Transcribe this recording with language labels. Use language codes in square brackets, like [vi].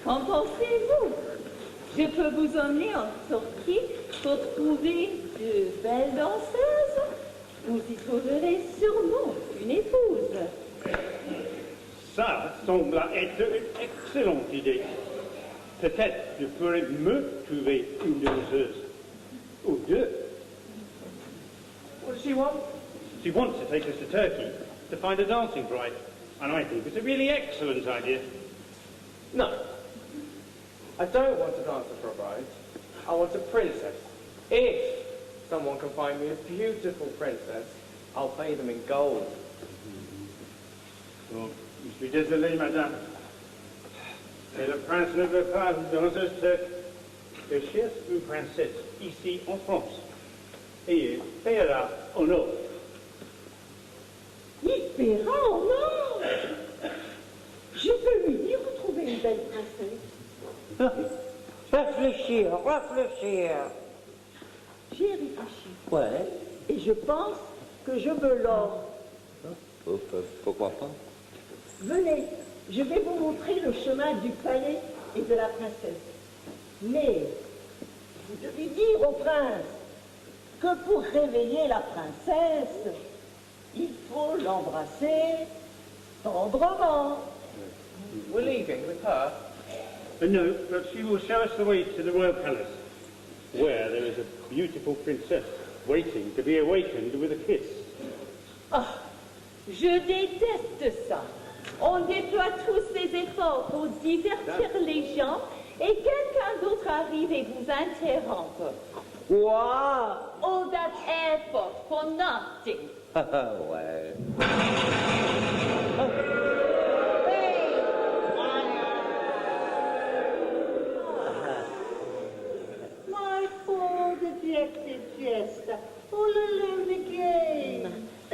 [fr] pensez-vous? Je peux vous emmener en Turquie pour trouver de belles danseuses. Vous y trouverez sûrement une épouse. Ça semble être une excellente idée. Peut-être je pourrais me trouver une danseuse. Ou deux. [en] What does she want? She wants to take us to Turkey to find a dancing bride. And I think it's a really excellent idea. No. I don't want a dancer for a bride. I want a princess. If someone can find me a beautiful princess, I'll pay them in gold. [fr] Bon, je suis désolé, madame. Mais le prince ne veut pas une danseuse turque. Je cherche une princesse ici en France. Et il paiera en or. Il paiera en or. Je peux lui dire de trouver une belle princesse. Réfléchir, réfléchir. J'ai réfléchi. Ouais. Et je pense que je veux l'or. Pourquoi pas? Venez, je vais vous montrer le chemin du palais et de la princesse. Mais vous devez dire au prince que pour réveiller la princesse, il faut l'embrasser tendrement. [en] We're leaving with her. No, but she will show us the way to the royal palace, where there is a beautiful princess waiting to be awakened with a kiss. [fr] Ah, je déteste ça. On déploie tous ses efforts pour divertir les gens et quelqu'un d'autre arrive et vous interrompt. Wow! [en] All that effort for nothing. [fr] Ouais. [en] My poor dejected jester, all alone again.